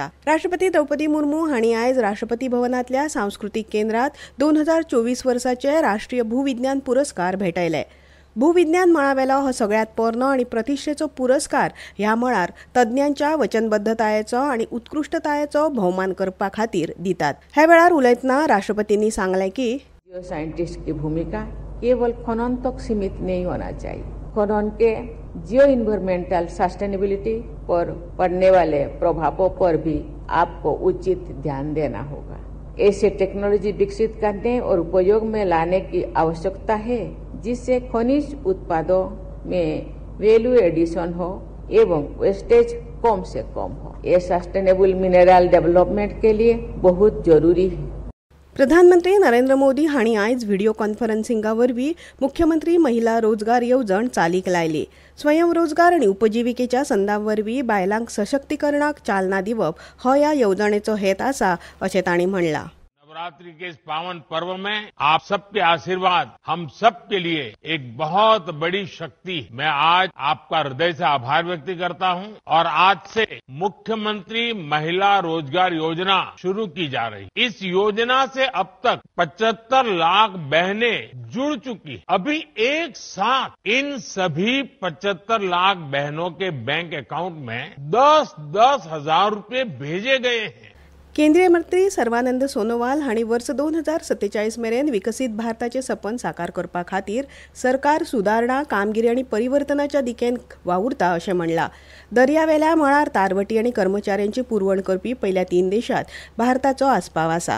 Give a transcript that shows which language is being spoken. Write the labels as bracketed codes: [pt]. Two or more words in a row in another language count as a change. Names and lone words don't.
[kok] राष्ट्रपती द्रौपदी मुर्मू हांणी आयज राष्ट्रपती भवनांतल्या सांस्कृतीक केंद्रांत 2024 वर्साचे राष्ट्रीय भूविज्ञान पुरस्कार भेटयले. भूविज्ञान मळावेलो हो सगळ्यांत पोरनो आनी प्रतिश्ठेचो पुरस्कार ह्या मळार तज्ञांच्या वचनबद्धतायेचो आनी उत्कृश्टतायेचो भोवमान करपा खातीर दितात. हे वेळार उलयतना राष्ट्रपतींनी सांगलें की [en] geo scientist [hi] की भूमिका केवल खनन तक सीमित नहीं होना चाहिए. खनन के [en] geo environmental sustainability [hi] पर पड़ने वाले प्रभावों पर भी आपको उचित ध्यान देना होगा. ऐसे टेक्नोलॉजी विकसित करने और उपयोग में लाने की आवश्यकता है जिससे खनिज उत्पादों में [en] value addition [hi] हो एवं वेस्टेज कम से कम हो. ये [en] sustainable mineral development [hi] के लिए बहुत जरूरी है. [kok] प्रधानमंत्री नरेंद्र मोदी हांणी आयज व्हिडिओ कॉन्फरन्सिंगावरवीं मुख्यमंत्री महिला रोजगार येवजण चालीक लायली. स्वयंरोजगार आनी उपजिविकेच्या संदांवरवीं बायलांक सशक्तीकरणाक चालना दिवप हो ह्या येवजणेचो हेत आसा अशें तांणी म्हणलां. [hi] नवरात्रि के इस पावन पर्व में आप सबके आशीर्वाद हम सब के लिए एक बहुत बड़ी शक्ति. मैं आज आपका हृदय से आभार व्यक्त करता हूं और आज से मुख्यमंत्री महिला रोजगार योजना शुरू की जा रही. इस योजना से अब तक 75 लाख बहनें जुड़ चुकी. अभी एक साथ इन सभी 75 लाख बहनों के [en] bank account [hi] में 10-10 हजार रुपये भेजे गए हैं. [kok] केंद्रीय मंत्री सर्वानंद सोनोवाल हांणी वर्स 2047 मेरेन विकसीत भारताचे सपन साकार करपा खातीर सरकार सुदारणा, कामगिरी आनी परिवर्तनाच्या दिकेन वावुरता अशें म्हणलां. दर्यावेल्या मळार तारवटी आनी कर्मचाऱ्यांची पुरवण करपी पयल्या 3 देशांत भारताचो आस्पाव आसा.